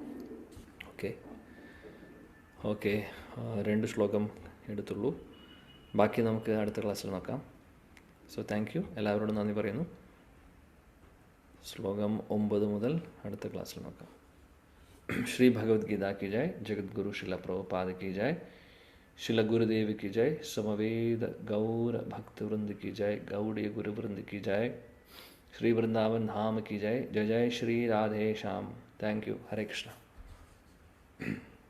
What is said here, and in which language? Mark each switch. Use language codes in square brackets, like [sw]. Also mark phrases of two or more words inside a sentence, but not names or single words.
[ml] ഓക്കെ 2 ശ്ലോകം എടുത്തുള്ളൂ. ബാക്കി നമുക്ക് അടുത്ത ക്ലാസ്സിൽ നോക്കാം. [en] so thank you. [ml] എല്ലാവരോടും നന്ദി പറയുന്നു. ശ്ലോകം 9 മുതൽ അടുത്ത ക്ലാസ്സിൽ നോക്കാം. [hi] ശ്രീ ഭഗവത്ഗീത की जय, जगद्गुरु शिला प्रभुपाद की जय, शिला गुरुदेव की जय, समवेद गौर भक्त वृंद की जय, गौड़ीय गुरु वृंद की जय, श्री वृंदावन धाम की जय। जय जय श्री राधे श्याम। [en] thank you. [hi] हरे कृष्णा।